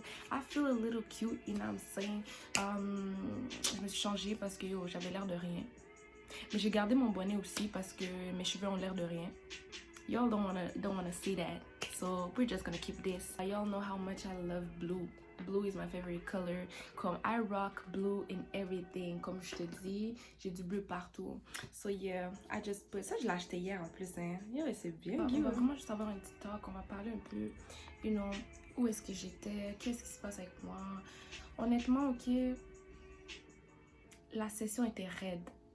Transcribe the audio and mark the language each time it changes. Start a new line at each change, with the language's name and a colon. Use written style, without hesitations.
English: I feel a little cute, you know what I'm saying?
French: Je me suis changée parce que j'avais l'air de rien. Mais j'ai gardé mon bonnet aussi parce que mes cheveux ont l'air de rien.
English: Y'all don't wanna see that. So we're just gonna keep this. Y'all know how much I love blue. Blue is my favorite color. Comme I rock blue in everything.
French: Comme je te dis, j'ai du bleu partout.
English: So yeah, I just put...
French: Ça, je l'ai acheté hier en plus. Hein. Yeah, c'est bien. On va vraiment juste avoir un petit talk. On va parler un peu, you know, où est-ce que j'étais, qu'est-ce qui se passe avec moi. Honnêtement, ok, la session était raide.